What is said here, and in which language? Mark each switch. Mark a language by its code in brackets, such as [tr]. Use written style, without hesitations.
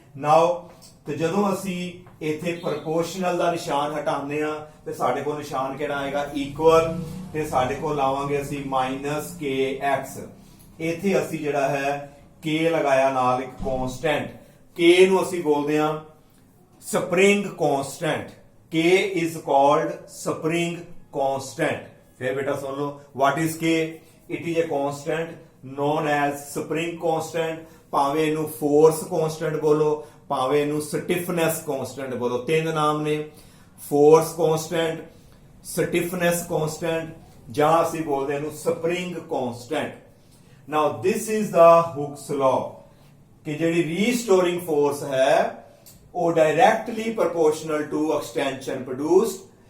[pa] ਨਾਓ ਤੇ ਜਦੋਂ ਅਸੀਂ ਇੱਥੇ ਪ੍ਰੋਪੋਰਸ਼ਨਲ ਦਾ ਨਿਸ਼ਾਨ ਹਟਾਉਂਦੇ ਆ ਤੇ ਸਾਡੇ ਕੋਲ ਨਿਸ਼ਾਨ ਕਿਹੜਾ ਆਏਗਾ? ਇਕੁਅਲ। ਤੇ ਸਾਡੇ ਕੋਲ ਲਾਵਾਂਗੇ ਅਸੀਂ -kx। ਇੱਥੇ ਅਸੀਂ ਜਿਹੜਾ ਹੈ k ਲਗਾਇਆ ਨਾਲ ਇੱਕ ਕਨਸਟੈਂਟ, k ਨੂੰ ਅਸੀਂ ਬੋਲਦੇ ਆ spring constant. [en] k is called spring constant। [pa] ਫਿਰ ਬੇਟਾ ਸੁਣ ਲਓ, [en] what is k? It is a constant known as spring constant [pa] ਭਾਵੇਂ ਇਹਨੂੰ ਫੋਰਸ ਕਾਂਸਟੈਂਟ ਬੋਲੋ, ਭਾਵੇਂ ਇਹਨੂੰ ਸਟਿਫਨੈਸ ਕਾਂਸਟੈਂਟ ਬੋਲੋ। ਤਿੰਨ ਨਾਮ ਨੇ, ਫੋਰਸ ਕਾਂਸਟੈਂਟ, ਸਟਿਫਨੈਸ ਕਾਂਸਟੈਂਟ, ਜਾਂ ਅਸੀਂ ਬੋਲਦੇ ਇਹਨੂੰ spring constant. [en] Now this is the Hooke's law ਕਿ ਜਿਹੜੀ restoring force ਹੈ ਉਹ directly proportional to extension produced.